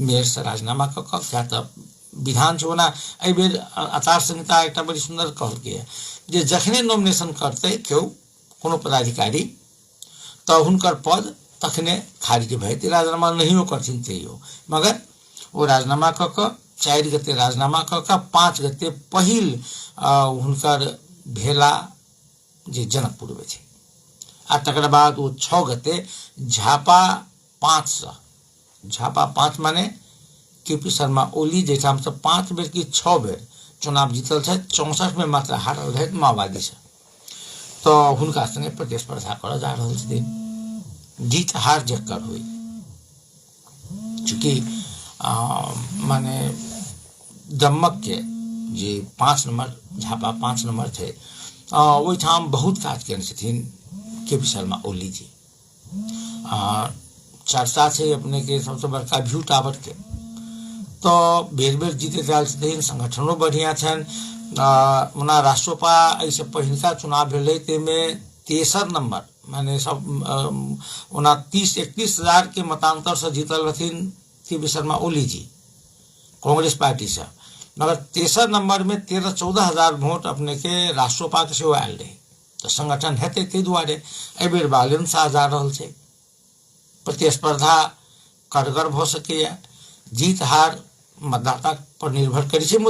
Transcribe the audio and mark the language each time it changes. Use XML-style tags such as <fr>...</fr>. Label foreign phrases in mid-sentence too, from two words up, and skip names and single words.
<mai>मेयर से राजीनामा कऽ कऽ क्या तऽ विधान चुना एहि बेर आचार संहिता एकटा बड़ी सुंदर कहलकै है जे जखने नॉमिनेशन करते केओ कोनो पदाधिकारी तऽ हुनकर पद तखने खारिज भऽ जेतै, राजीनामा नहियो करथिन तैयो, मगर ओ राजीनामा कऽ कऽ 4 गते राजीनामा कऽ कऽ 5 गते पहिल हुनकर भेला जे जनकपुर में छै आ तकर बाद वो 6 गते झापा 5 माने केपी शर्मा ओली जैठाम से 5 बेर की 6 बेर चुनाव जीतल छै, 64 में मात्र हारल रहै माओवादी से, तो हुनका संगे प्रतिस्पर्धा करऽ जा रहल छथिन। जीत हार जकर हुई चूँकि माने दमक के जे 5 नंबर झापा 5 नंबर थे ओहिठाम बहुत काज केने छथिन केपी शर्मा ओली जी। चर्चा छै अपने के सबसे बड़का व्यू टावर के, तो बेर बेर जीते आयल छथिन, संगठनो बढ़िया छन। ओना राष्ट्रपा ऐसे पहिलका चुनाव भेलै तेमे 63 नंबर माने सब ओना 30-31 हजार के मतांतर से जीतल रहथिन केपी शर्मा ओली जी कांग्रेस पार्टी से, मगर 63 नंबर में 13-14 हजार वोट अपने के राष्ट्रपा के सेहो आयल रहे। तो संगठन हेतै ताहि दुआरे एहि बेर बालेन शाह जा रहल छै, प्रतिस्पर्धा कड़गर भऽ सकैया, जीत हार मतदाता पर निर्भर करै छै।</mai>